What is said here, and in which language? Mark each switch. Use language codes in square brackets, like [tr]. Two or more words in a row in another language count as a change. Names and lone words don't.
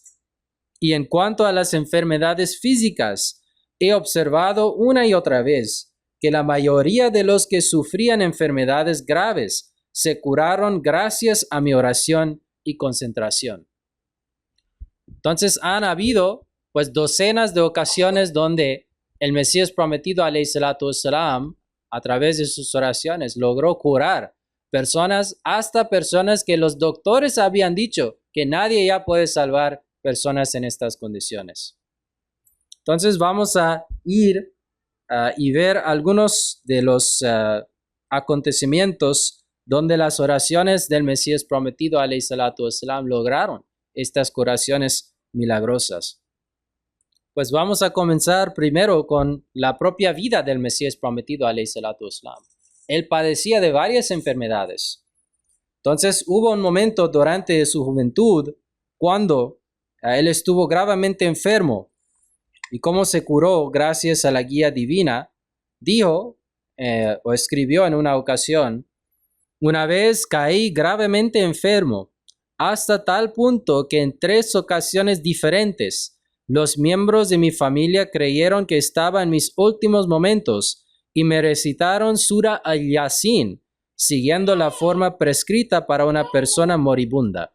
[es] Y en cuanto a las enfermedades físicas, he observado una y otra vez que la mayoría de los que sufrían enfermedades graves se curaron gracias a mi oración y concentración. Entonces han habido docenas de ocasiones donde el Mesías prometido [ar] عليه الصلاة والسلام, [es] a través de sus oraciones, logró curar personas, hasta personas que los doctores habían dicho que nadie ya puede salvar personas en estas condiciones. Entonces vamos a ir y ver algunos de los acontecimientos donde las oraciones del Mesías prometido [ar] عليه الصلاة والسلام [es] lograron estas curaciones milagrosas. Pues vamos a comenzar primero con la propia vida del Mesías prometido [ar] عليه الصلاة والسلام. [es] Él padecía de varias enfermedades. Entonces hubo un momento durante su juventud cuando él estuvo gravemente enfermo. ¿Y cómo se curó gracias a la guía divina? Dijo o escribió en una ocasión: una vez caí gravemente enfermo, hasta tal punto que en 3 ocasiones diferentes los miembros de mi familia creyeron que estaba en mis últimos momentos y me recitaron Sura al-Yasin siguiendo la forma prescrita para una persona moribunda.